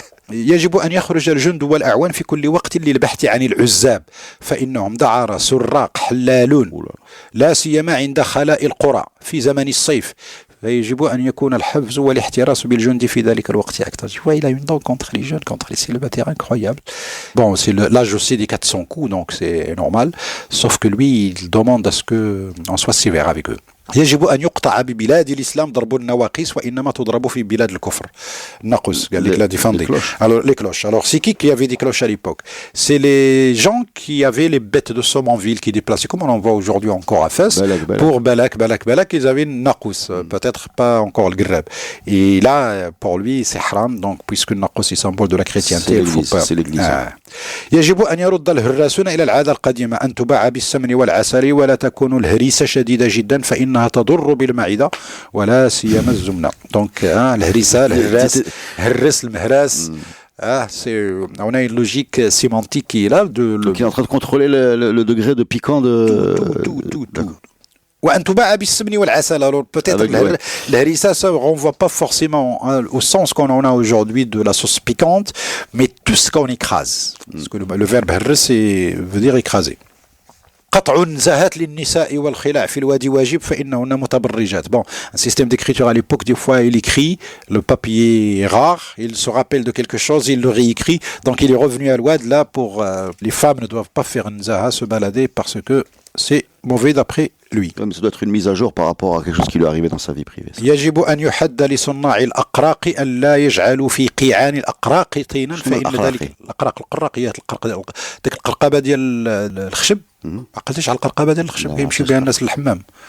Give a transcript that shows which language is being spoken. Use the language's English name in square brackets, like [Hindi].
[Arabic] يجب أن يخرج الجند والأعوان في كل وقت للبحث عن العزاب فإنهم دعارى سراق حلالون لا سيما عند خلاء القرى في زمن الصيف فيجب أن يكون الحفظ والاحتراس بالجند في ذلك الوقت أكثر. [French] Tu vois, il a une dent contre les jeunes, contre les célibataires incroyable. Bon, c'est l'âge aussi des 400 coups, donc c'est normal. Sauf que lui, il demande à ce qu'on soit sévère avec eux. [Arabic] يجب أن يقطع ببلاد الإسلام ضرب النواقيس وإنما تضرب في بلاد الكفر. ناقوس قال لك لا ديفاندي. [French] Alors les cloches. Alors c'est qui avait des cloches à l'époque? C'est les gens qui avaient les bêtes de somme en ville qui déplaçaient, comme on en voit aujourd'hui encore à Fès. Pour Balak, ils avaient une naqous, peut-être pas encore le grab. Et là, pour lui, c'est haram, donc puisque le naqous est symbole de la chrétienté, il faut pas. C'est l'église. [Arabic] يجب أن يرد الهراسون إلى العادة القديمة أن تباع بالسمن والعسل ولا تكون الهريسة شديدة جدا فإنها تضر بالمعدة ولا سيما الزمنة. Donc الهريسة الهراس هرس المهراس. [French] On a une logique sémantique qui est là. Qui est en train de contrôler le degré de piquant de... [Arabic] Tout. وأن تباع بالسمن والعسل. [French] Alors peut-être l'harissa, ça ne renvoie pas forcément au sens qu'on en a aujourd'hui de la sauce piquante, mais tout ce qu'on écrase. Parce que le verbe harris veut dire écraser. [Arabic] قطع النزاهات للنساء والخلاع في الوادي واجب فإنهن متبرجات. [French] Bon, un système d'écriture à l'époque, des fois il écrit, le papier est rare, il se rappelle de quelque chose, il le réécrit, donc il est revenu à l'ouad là pour... les femmes ne doivent pas faire une zaha, se balader, parce que c'est mauvais d'après lui. Comme ça doit être une mise à jour par rapport à quelque chose qui lui est arrivé dans sa vie privée. [Arabic] يجب أن يحد لصناع الأقراق أن لا يجعلوا في قيعان الأقراق طينا فإن ذلك القراقيات ديك القرقبة ديال الخشب. ما عقلتيش على القرقبة ديال الخشب كيمشيو بها الناس للحمام.